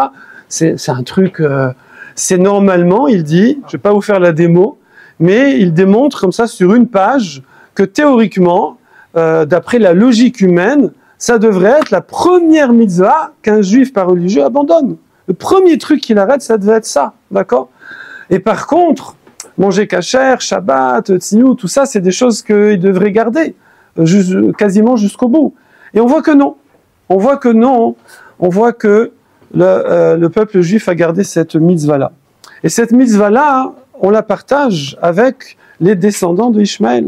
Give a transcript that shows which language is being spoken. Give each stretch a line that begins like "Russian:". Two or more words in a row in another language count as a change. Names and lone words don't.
French: C'est un truc, c'est normalement, il dit, je vais pas vous faire la démo, mais il démontre comme ça sur une page que théoriquement, d'après la logique humaine, ça devrait être la première mitzvah qu'un juif pas religieux abandonne. Le premier truc qu'il arrête, ça devait être ça, d'accord? Et par contre, manger kasher, Shabbat, tzniut, tout ça, c'est des choses qu'il devrait garder, quasiment jusqu'au bout. Et on voit que non. On voit que non. On voit que le peuple juif a gardé cette mitzvah-là. Et cette mitzvah-là, on la partage avec les descendants de Ishmaël.